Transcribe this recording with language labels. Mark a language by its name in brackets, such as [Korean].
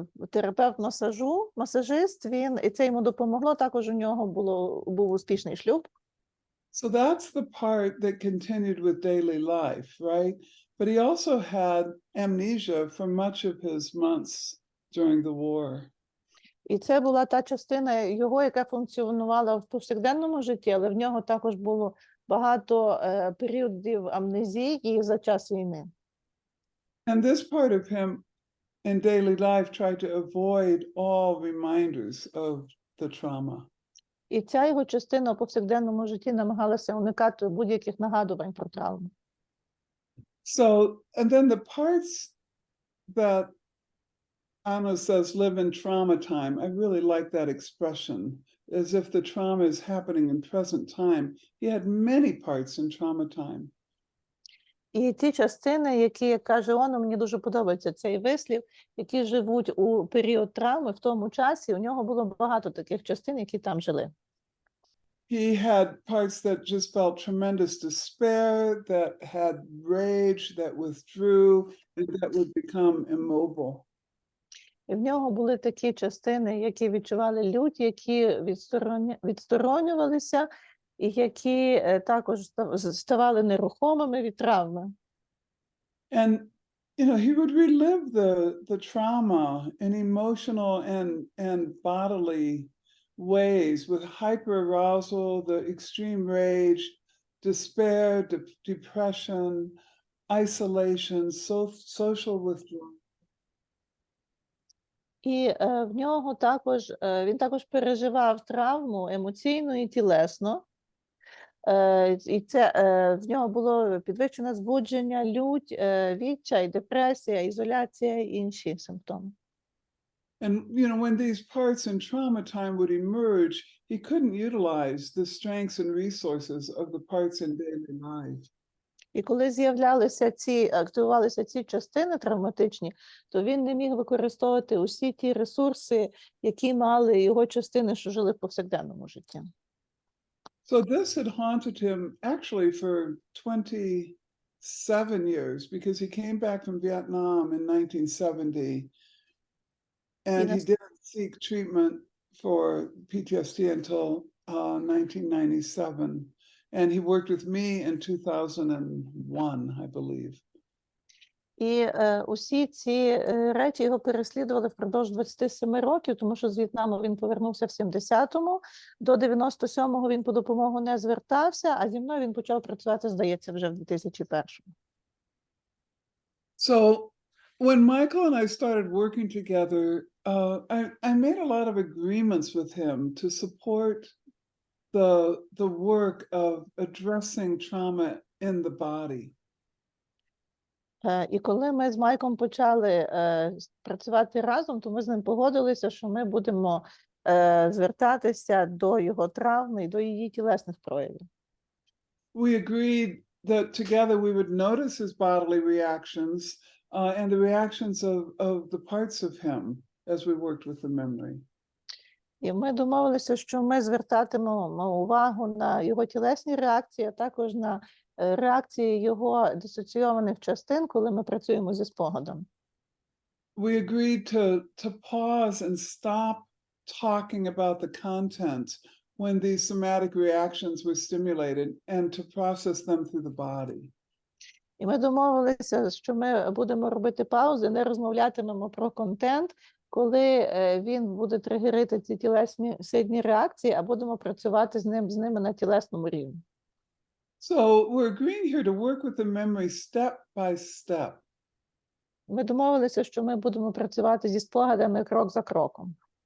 [Ukrainian] терапевт масажист, і це йому допомогло. Також у нього був успішний шлюб. [English] So that's the part that continued with daily life, right? But he also had amnesia for much of his months during the war. [Ukrainian] І це була та частина його, яка функціонувала в повсякденному житті, але в нього також було багато періодів амнезії за час війни. [English] And this part of him in daily life tried to avoid all reminders of the trauma. [Ukrainian] І ця його частина у повсякденному житті намагалася уникати будь-яких нагадувань про травму. [English] So, and then the parts that Anna says live in trauma time, I really like that expression, as if the trauma is happening in present time. He had many parts in trauma time. [Ukrainian] І ті частини, які, як каже Оно, мені дуже подобається цей вислів, які живуть у період травми в тому часі, у нього було багато таких частин, які там жили. [English] He had parts that just felt tremendous despair, that had rage, that withdrew, and that would become immobile. [Ukrainian] І в нього були такі частини, які відчували лють, які відсторонювалися, і які також ставали нерухомими від травми. [English] And, you know, he would relive the trauma in emotional and bodily ways with hyperarousal, the extreme rage, despair, depression, isolation, social withdrawal. [Ukrainian] І в нього також, він також переживав травму емоційно і тілесно. І це в нього було підвищене збудження, лють, відчай, депресія, ізоляція і інші симптоми. [English] And, you know, when these parts in trauma time would emerge, he couldn't utilize the strengths and resources of the parts in daily life. [Ukrainian] І коли активувалися ці частини травматичні, то він не міг використовувати усі ті ресурси, які мали його частини, що жили в повсякденному житті. [English] So this had haunted him actually for 27 years, because he came back from Vietnam in 1970, and he didn't seek treatment for PTSD until 1997. And he worked with me in 2001, I believe. [Ukrainian] І усі ці речі його переслідували впродовж 27 років, тому що з В'єтнаму він повернувся в 70-му, до 97-го він по допомогу не звертався, а зі мною він почав працювати, здається, вже в 2001-му. [English] So when Michael and I started working together, I made a lot of agreements with him to support the work of addressing trauma in the body. [Ukrainian] І коли ми з Майком почали працювати разом, то ми з ним погодилися, що ми будемо звертатися до його травми і до її тілесних проявів. [English] We agreed that together we would notice his bodily reactions and the reactions of the parts of him as we worked with the memory. [Ukrainian] І ми домовилися, що ми звертатимемо увагу на його тілесні реакції, а також на реакції його дисоційованих частин, коли ми працюємо зі спогадом. [English] We agreed to pause and stop talking about the content when these somatic reactions were stimulated and to process them through the body. [Ukrainian] І ми домовилися, що ми будемо робити паузи, не розмовлятимемо про контент, коли він буде тригерити ці тілесні сильні реакції, а будемо працювати з ними на тілесному рівні. [English] So we're agreeing here to work with the memory step by step. [Ukrainian] Ми домовилися, що ми будемо працювати зі спогадами крок за кроком.